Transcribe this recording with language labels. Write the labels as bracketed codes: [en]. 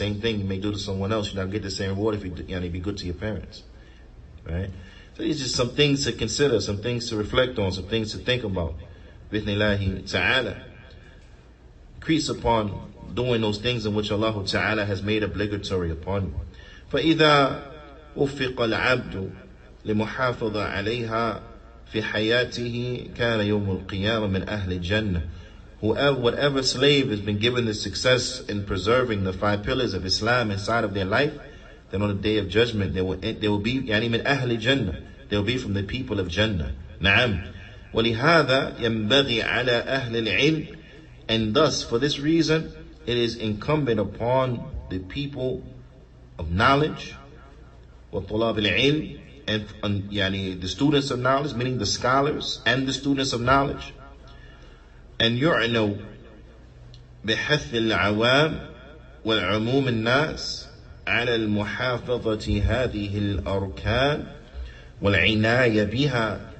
[en] Same thing you may do to someone else. You're not get the same reward if you be good to your parents. Right? So these are just some things to consider, some things to reflect on, some things to think about. [ar] Bithnillahi ta'ala. [en] Increase upon doing those things in which Allah Ta'ala has made obligatory upon you. [ar] فإذا وفق العبد لمحافظة عليها في حياته كان يوم القيامة من أهل الجنة. [en] Whatever slave has been given the success in preserving the 5 pillars of Islam inside of their life, then on the day of judgment they will be [ar] يعني من أهل الجنة. [en] They will be from the people of Jannah. [ar] نعم. ولهذا ينبغي على أهل العلم. [en] And thus, for this reason, it is incumbent upon the people of knowledge, [ar] وطلاب العلم, [en] and the students of knowledge, meaning the scholars and the students of knowledge, and [ar] يعنوا بحث العوام والعموم الناس على المحافظة هذه الأركان والعناية بها.